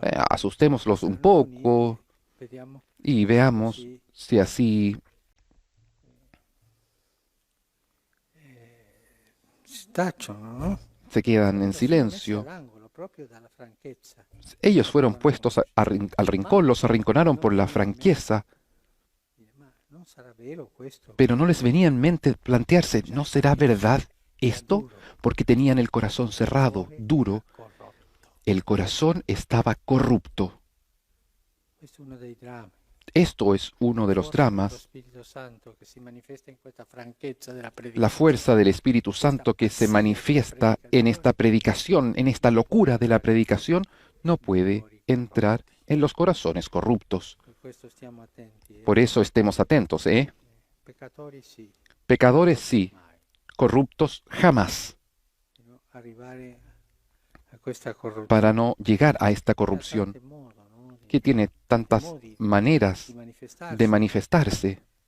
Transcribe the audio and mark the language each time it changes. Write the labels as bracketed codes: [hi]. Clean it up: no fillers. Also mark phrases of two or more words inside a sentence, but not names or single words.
[es] Asustémoslos un [it] saranno [es] poco [it] uniti, vediamo [es] y veamos [it] così [es] si así [it] si tacciono, no? [es] se quedan en [it] Sono stati messi [es] silencio. [it] all'angolo proprio dalla franchezza. [es] Ellos fueron puestos al rincón, los arrinconaron por la franqueza, [it] Dire, ma non sarà vero questo? [es] pero no les venía en mente plantearse, ¿no será verdad esto? Porque tenían el corazón cerrado, duro, [it] Corrotto. [es] el corazón estaba corrupto. [it] Questo è uno dei drammi. [es] Esto es uno de los dramas, la fuerza del Espíritu Santo que se manifiesta en esta predicación, en esta locura de la predicación, no puede entrar en los corazones corruptos. Por eso estemos atentos, ¿eh? Pecadores sí, corruptos jamás, para no llegar a esta corrupción que tiene tantas maneras de manifestarse.